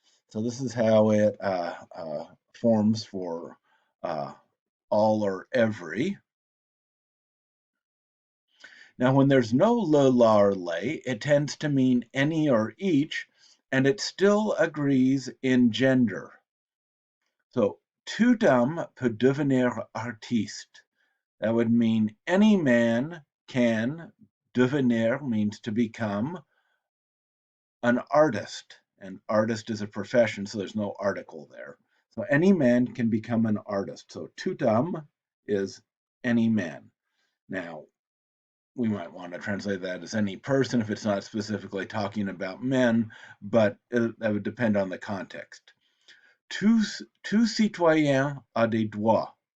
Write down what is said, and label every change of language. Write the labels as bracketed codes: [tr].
[en] So this is how it forms for all or every. Now, when there's no le, la, or lay, it tends to mean any or each, and it still agrees in gender. [fr] So, tout homme peut devenir artiste. [en] That would mean any man can, devenir means to become, an artist. An artist is a profession, so there's no article there. So any man can become an artist. So tout homme is any man. Now, we might want to translate that as any person if it's not specifically talking about men, but that would depend on the context. [fr] Tout citoyen a des droits.